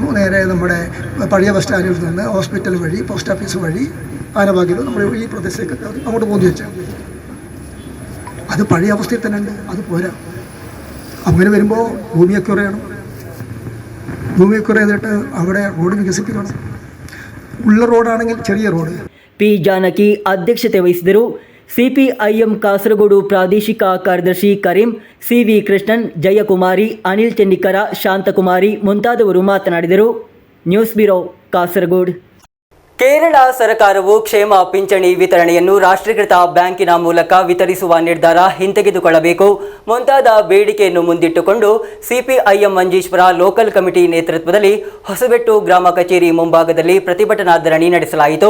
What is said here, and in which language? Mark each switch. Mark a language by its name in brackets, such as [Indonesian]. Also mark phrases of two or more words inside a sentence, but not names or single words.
[Malayalam] നേരെ നമ്മുടെ പഴയ ബസ് സ്റ്റാൻഡിൽ നിന്ന് ഹോസ്പിറ്റൽ വഴി, [English] post office [Malayalam] വഴി, ആനഭാഗ്യം നമ്മുടെ ഈ പ്രദേശത്തേക്ക് അങ്ങോട്ട് പോകുന്നു വെച്ചാൽ അത് പഴയ അവസ്ഥയിൽ തന്നെ ഉണ്ട്. അത് പോരാ. അങ്ങനെ വരുമ്പോൾ ഭൂമി അക്വയർ ചെയ്യണം. ഭൂമി അക്വയർ ചെയ്തിട്ട് അവിടെ റോഡ് വികസിപ്പിക്കണം. ഉള്ള റോഡാണെങ്കിൽ ചെറിയ റോഡ്. [Kannada] P. ಜಾನಕಿ ಅಧ್ಯಕ್ಷತೆ ವಹಿಸಿದರು. ಸಿಪಿಐಎಂ ಕಾಸರಗೋಡು ಪ್ರಾದೇಶಿಕ ಕಾರ್ಯದರ್ಶಿ ಕರೀಂ, CV ಕೃಷ್ಣನ್, ಜಯಕುಮಾರಿ, ಅನಿಲ್ ಚೆನ್ನಿಕರ, ಶಾಂತಕುಮಾರಿ ಮುಂತಾದವರು ಮಾತನಾಡಿದರು. [English] news bureau [Kannada] ಕಾಸರಗೋಡು. ಕೇರಳ ಸರ್ಕಾರವು ಕ್ಷೇಮ ಪಿಂಚಣಿ ವಿತರಣೆಯನ್ನು ರಾಷ್ಟ್ರೀಕೃತ ಬ್ಯಾಂಕಿನ ಮೂಲಕ ವಿತರಿಸುವ ನಿರ್ಧಾರ ಹಿಂತೆಗೆದುಕೊಳ್ಳಬೇಕು ಮುಂತಾದ ಬೇಡಿಕೆಯನ್ನು ಮುಂದಿಟ್ಟುಕೊಂಡು ಸಿಪಿಐಎಂ ಮಂಜೇಶ್ವರ [English] local committee [Kannada] ನೇತೃತ್ವದಲ್ಲಿ ಹೊಸಬೆಟ್ಟು ಗ್ರಾಮ ಕಚೇರಿ ಮುಂಭಾಗದಲ್ಲಿ ಪ್ರತಿಭಟನಾ ಧರಣಿ ನಡೆಸಲಾಯಿತು.